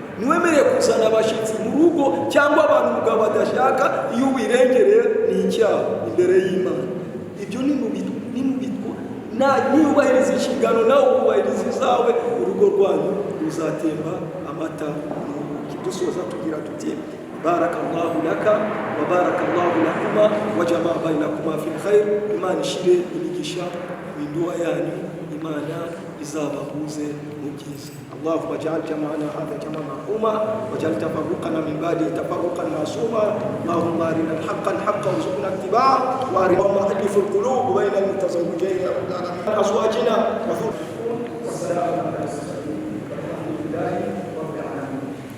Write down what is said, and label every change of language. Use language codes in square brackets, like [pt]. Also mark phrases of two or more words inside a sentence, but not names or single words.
[rw] Ntiwemerewe kuzana abashyitsi mu rugo cyangwa abantu umugabo adashaka, iyo ubirengereye ni icyaha imbere y'Imana. Ibyo ni mu bitwa niyubahiriza inshingano nawe ukubahiriza izawe, urugo rwanyu ruzatemba amata n'ubuki. Dusoza tugira tuti [ar] بارك الله لك وبارك الله لكما وجمع بينكما في الخير. [rw] Imana ishire imigisha mu ndoa yanyu, Imana izabahuze mu byiza. [ar] اللهم اجعل جمعنا هذا جمعا مرحوما واجعل تفرقنا من بعده تفرقا معصوما. اللهم ارنا الحق حقا وارزقنا اتباعه، اللهم الف القلوب بين المتزوجين من ازواجنا والسلام على المرسلين والحمد لله رب العالمين.